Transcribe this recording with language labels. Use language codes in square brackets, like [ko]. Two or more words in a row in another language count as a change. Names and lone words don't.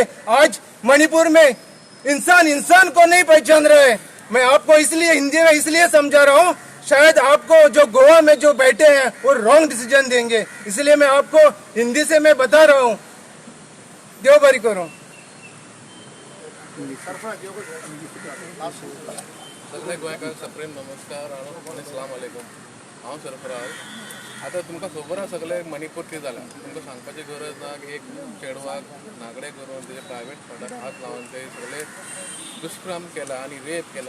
[hi] आज मणिपुर में इंसान इंसान को नहीं पहचान रहे। मैं आपको इसलिए हिंदी में इसलिए समझा रहा हूँ, शायद आपको जो गोवा में जो बैठे हैं वो [en] wrong decision [hi] देंगे, इसलिए मैं आपको हिंदी से मैं बता रहा हूँ। देवबारी करो। [kok] सगळे गोंयकार सप्रेम नमस्कार आणि [ar] السلام عليكم. [kok] हांव सरफराज। आतां तुमकां खबर आसा सगळे मणिपूर कितें जालां, तुमकां सांगपाची गरज ना की एक चेडवाक नागडे करून तेजे प्रायवेट फंडाक हात लावन ते सगळे दुष्कर्म केला आणि रेप केला।